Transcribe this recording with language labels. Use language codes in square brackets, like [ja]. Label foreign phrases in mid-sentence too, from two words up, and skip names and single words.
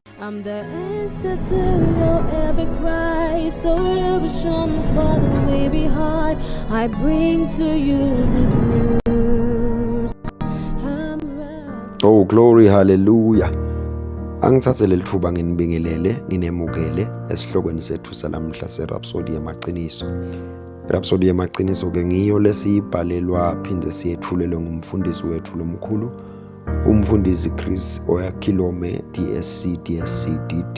[en] I'm the answer to your every cry. So illusion for the way behind. I bring to you good news. Oh glory, hallelujah. [ss] Angithathe leli thuba nginibingelele, nginemukele esihlokweni sethu salamhla seRhapsody yamaqiniso. iRhapsody yamaqiniso ke ngiyo lesiyibhalelwa phinde siyethulelwe ngumfundisi wethu lomkhulu, umfundisi Chris Oyakhilome DSC DD.